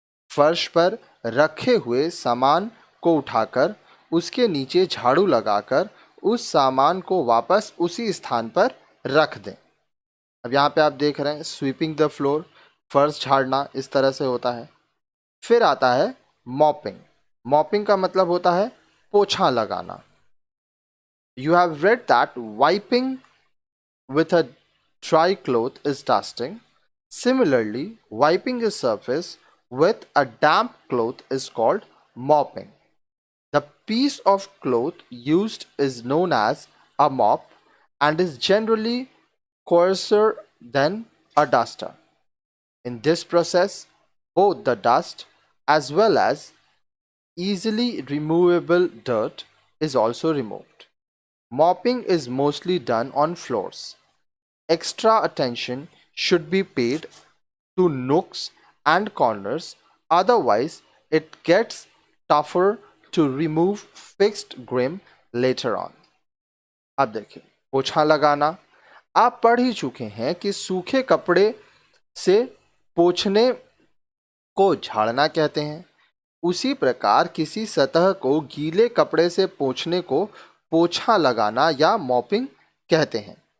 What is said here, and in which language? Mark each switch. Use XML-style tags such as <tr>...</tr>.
<hi>फर्श पर रखे हुए सामान को उठाकर उसके नीचे झाड़ू लगाकर उस सामान को वापस उसी स्थान पर रख दें। अब यहाँ पे आप देख रहे हैं</hi> <en>sweeping the floor,</en> <hi>फर्श झाड़ना इस तरह से होता है। फिर आता है मॉपिंग। मॉपिंग का मतलब होता है पोछा लगाना।</hi> <en>You have read that wiping with a dry cloth is dusting. Similarly, wiping a surface with a damp cloth is called mopping. The piece of cloth used is known as a mop and is generally coarser than a duster. In this process, both the dust as well as easily removable dirt is also removed. Mopping is mostly done on floors. Extra attention should be paid to nooks and corners, otherwise, it gets tougher to remove fixed grim later on.</en> <hi>अब देखिए पोछा लगाना, आप पढ़ ही चुके हैं कि सूखे कपड़े से पोछने को झाड़ना कहते हैं। उसी प्रकार किसी सतह को गीले कपड़े से पोंछने को पोछा लगाना या मॉपिंग कहते हैं।</hi>